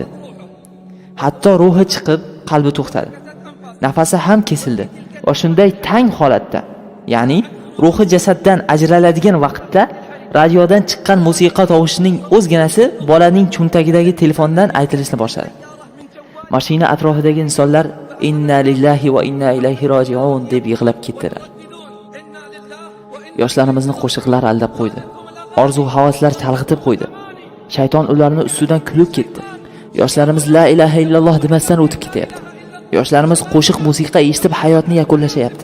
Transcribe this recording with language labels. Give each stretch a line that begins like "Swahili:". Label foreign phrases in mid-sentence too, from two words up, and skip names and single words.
Uzbek: Hatto ruhi chiqib, qalbi to'xtadi. Nafasi ham kesildi. Va shunday tang holatda, ya'ni ruhi jasaddan ajraladigan vaqtda radiodan chiqqan musiqa tovushining o'zginasi bolaning cho'ntagidagi telefondan aytilishni boshladi. Mashina atrofidagi insonlar
Arabic: إنا لله وإنا إليه راجعون
Uzbek: deb yig'lab ketdilar. Yoshlarimizni qo'shiqlar aldab qo'ydi. Orzu-havaslar chalg'itib qo'ydi. Shayton ularni ustidan kulib ketdi. Yoshlarimiz
Arabic: لا إله إلا الله
Uzbek: demasdan o'tib ketyapti. Yoshlarimiz qo'shiq musiqa eshitib hayotni yakunlashyapti.